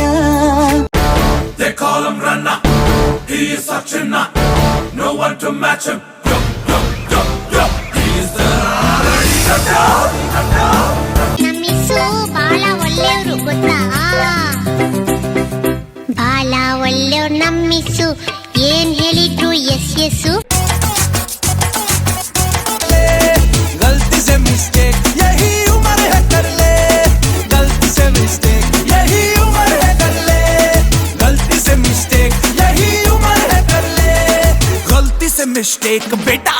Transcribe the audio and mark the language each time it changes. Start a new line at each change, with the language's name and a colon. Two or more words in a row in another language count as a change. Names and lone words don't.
English: They call him Ranna, he is such a nut, no one to match him. Yo, yo, yo, yo, he is the
Kannada: ನಮ್ಮಿಸು ಬಾಳ ಒಳ್ಳೆಯವರು ಗೊತ್ತಾ? ಬಾಳ ಒಳ್ಳೆಯವ್ರು ನಮ್ಮಿಸು, ಏನ್ ಹೇಳಿದ್ರು
English: yes yes.
Hindi: गलती से मिस्टेक यही उम्र है कर ले, गलती से मिस्टेक यही उम्र है कर ले, गलती से मिस्टेक यही उम्र है कर ले, गलती से मिस्टेक